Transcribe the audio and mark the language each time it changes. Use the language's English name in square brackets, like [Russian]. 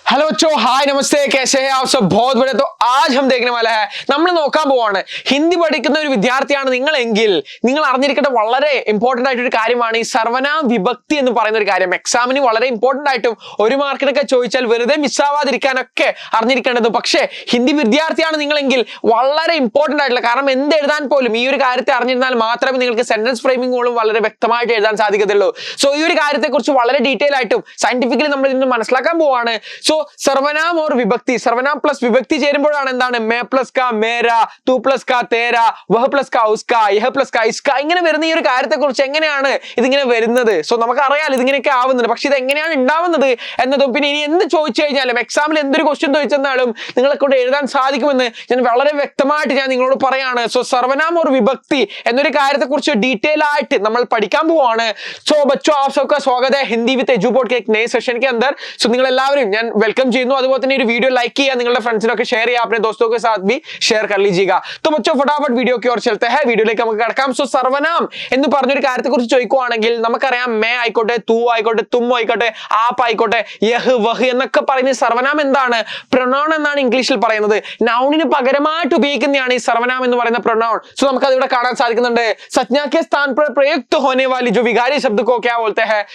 [Hindi] Hello बच्चों, हाय नमस्ते, कैसे हैं आप सब? बहुत बढ़िया। तो आज हम देखने वाला है, [Malayalam] നമ്മൾ നോക്കാൻ പോവാണ് ഹിന്ദി പഠിക്കുന്ന ഒരു വിദ്യാർത്ഥിയാണ് നിങ്ങളെങ്കിൽ നിങ്ങൾ അറിഞ്ഞിരിക്കേണ്ട വളരെ ഇമ്പോർട്ടന്റ് ആയിട്ടൊരു കാര്യമാണ് ഈ സർവനാം വിഭക്തി എന്ന് പറയുന്ന ഒരു കാര്യം. എക്സാമിന് വളരെ ഇമ്പോർട്ടന്റ് ആയിട്ടും ഒരു മാർക്കിനൊക്കെ ചോദിച്ചാൽ വെറുതെ മിസ്സാവാതിരിക്കാനൊക്കെ അറിഞ്ഞിരിക്കേണ്ടത്. പക്ഷേ ഹിന്ദി വിദ്യാർത്ഥിയാണ് നിങ്ങളെങ്കിൽ വളരെ ഇമ്പോർട്ടന്റ് ആയിട്ടുള്ള, കാരണം എന്ത് എഴുതാൻ പോലും ഈ ഒരു കാര്യത്തെ അറിഞ്ഞിരുന്നാൽ മാത്രമേ നിങ്ങൾക്ക് സെന്റൻസ് ഫ്രെയിമിങ്ങുകളും വളരെ വ്യക്തമായിട്ട് എഴുതാൻ സാധിക്കത്തുള്ളൂ. സോ ഈ ഒരു കാര്യത്തെ കുറിച്ച് വളരെ ഡീറ്റെയിൽ ആയിട്ടും സയന്റിഫിക്കലി നമ്മൾ ഇതിന് മനസ്സിലാക്കാൻ പോവാണ്. സോ സർവനാം और विभक्ति, സർവനാം പ്ലസ് വിഭക്തി ചേരുമ്പോഴാണ് എന്താണ് മേ പ്ലസ് കാ മേരാ, തൂ പ്ലസ് കാ തേരാ, വഹ് പ്ലസ് കാ ഉസ്കാ, യഹ് പ്ലസ് കാ ഇസ്കാ, ഇങ്ങനെ വരുന്ന ഈ ഒരു കാര്യത്തെ കുറിച്ച് എങ്ങനെയാണ് ഇതിങ്ങനെ വരുന്നത്. സോ നമുക്കറിയാം ഇതിങ്ങനെയൊക്കെ ആവുന്നുണ്ട്, പക്ഷെ ഇത് എങ്ങനെയാണ് ഉണ്ടാവുന്നത് എന്നതും പിന്നെ ഇനി എന്ത് ചോദിച്ചു കഴിഞ്ഞാലും എക്സാമിൽ എന്തൊരു ക്വസ്റ്റ്യൻ ചോദിച്ചെന്നാലും നിങ്ങളെ കൊണ്ട് എഴുതാൻ സാധിക്കുമെന്ന് ഞാൻ വളരെ വ്യക്തമായിട്ട് ഞാൻ നിങ്ങളോട് പറയാണ്. സോ സർവനാം और विभक्ति എന്നൊരു കാര്യത്തെ കുറിച്ച് ഡീറ്റെയിൽ ആയിട്ട് നമ്മൾ പഠിക്കാൻ പോവാണ്. [Hindi] സോ बच्चों आप सबका स्वागत है हिंदी विद एजू बोर्ड के एक नए सेशन के अंदर. [Malayalam] सो നിങ്ങൾ എല്ലാവരും ഞാൻ വെൽക്കം ചെയ്യുന്നു. അതുപോലെ തന്നെ ഒരു വീഡിയോ ലൈക്ക് ചെയ്യുക, നിങ്ങളുടെ ഫ്രണ്ട്സിനൊക്കെ ഷെയർ ചെയ്യുക, [Hindi] अपने दोस्तों के साथ भी शेयर कर लीजिएगा. तो बच्चों फटाफट वीडियो की ओर चलते हैं. [Malayalam] വീഡിയോയിലേക്ക് നമുക്ക് കടക്കാം. സോ സർവനാം എന്ന് പറഞ്ഞൊരു കാര്യത്തെ കുറിച്ച് ചോദിക്കുവാണെങ്കിൽ നമുക്കറിയാം മേ ആയിക്കോട്ടെ, തൂ ആയിക്കോട്ടെ, തും ആയിക്കോട്ടെ, ആപ്പ് ആയിക്കോട്ടെ, യഹ് വഹ് എന്നൊക്കെ പറയുന്ന സർവനാം എന്താണ്? പ്രൊനൗൺ എന്നാണ് ഇംഗ്ലീഷിൽ പറയുന്നത്. നൗണിന് പകരമായിട്ട് ഉപയോഗിക്കുന്നതാണ് ഈ സർവനാം എന്ന് പറയുന്ന പ്രൊനൗൺ. സോ നമുക്ക് അതിവിടെ കാണാൻ സാധിക്കുന്നുണ്ട്. [Hindi] സജ്ഞാ के स्थान पर प्रयुक्त होने वाली जो विकारी शब्द को क्या बोलते हैं?